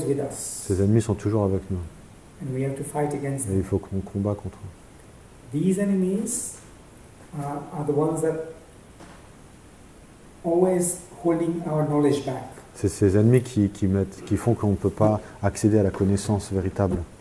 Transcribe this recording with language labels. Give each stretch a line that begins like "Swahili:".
French: Ces ennemis sont toujours avec nous. Et il faut qu'on combat contre eux.
English: These enemies are the ones that always holding our knowledge back.
French: C'est ces ennemis qui font qu'on ne peut pas accéder à la connaissance véritable.